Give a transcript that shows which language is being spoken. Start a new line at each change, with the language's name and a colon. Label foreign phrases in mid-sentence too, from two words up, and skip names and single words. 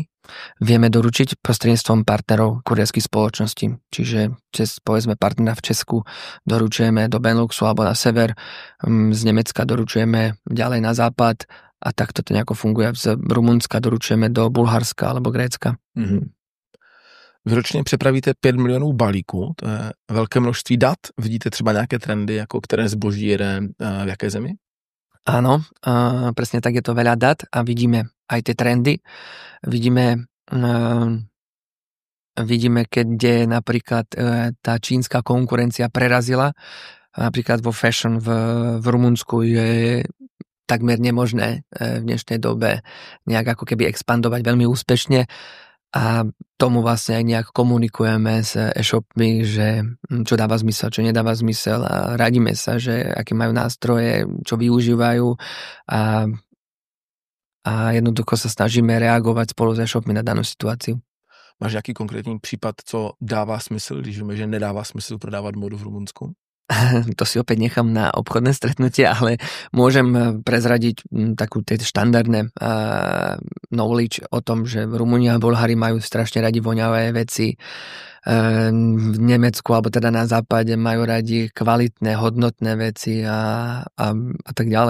Slovak: Vieme doručiť prostredníctvom partnerov kurierských spoločností. Čiže povedzme partnera v Česku doručujeme do Beneluxu alebo na sever, z Nemecka doručujeme ďalej na západ a takto to nejako funguje. Z Rumunska doručujeme do Bulharska alebo Grécka. Mm-hmm.
Czech: Vy ročně přepravíte 5 milionů balíků, to je velké množství dat. Vidíte třeba nějaké trendy, jako které zboží jede v jaké zemi?
Slovak: Áno, presne tak, je to veľa dát a vidíme aj tie trendy. Vidíme, kde napríklad tá čínska konkurencia prerazila. Napríklad vo fashion v Rumunsku je takmer nemožné v dnešnej dobe nejak ako keby expandovať veľmi úspešne. A tomu vlastne aj nejak komunikujeme s e-shopmi, že čo dáva zmysel, čo nedáva zmysel a radíme sa, že aké majú nástroje, čo využívajú a jednoducho sa snažíme reagovať spolu s e-shopmi na danú situáciu.
Czech: Máš nějaký konkrétní případ, co dává smysl, když víme, že nedává smysl prodávat modu v Rumunsku?
Slovak: To si opäť nechám na obchodné stretnutie, ale môžem prezradiť takú tie štandardné knowledge o tom, že Rumúni a Bulhári majú strašne radi voňavé veci. V Nemecku, alebo teda na západe majú radi kvalitné, hodnotné veci a tak ďalej.